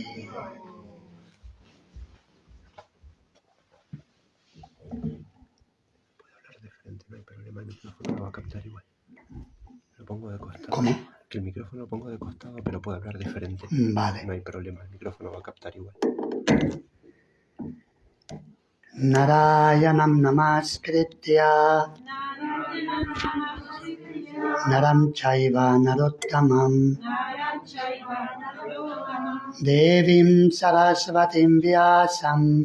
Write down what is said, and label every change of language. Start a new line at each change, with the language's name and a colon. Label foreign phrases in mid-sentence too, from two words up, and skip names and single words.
Spanish: No hay problema, el micrófono lo va a captar igual. Lo pongo de costado. ¿Cómo? Que el micrófono lo pongo de costado, pero puedo hablar diferente. Vale. No hay problema, el micrófono va a captar igual.
Sanskrit: Narayanam namaskritya Naram chaiva narottamam Devim sarasvatim vyasam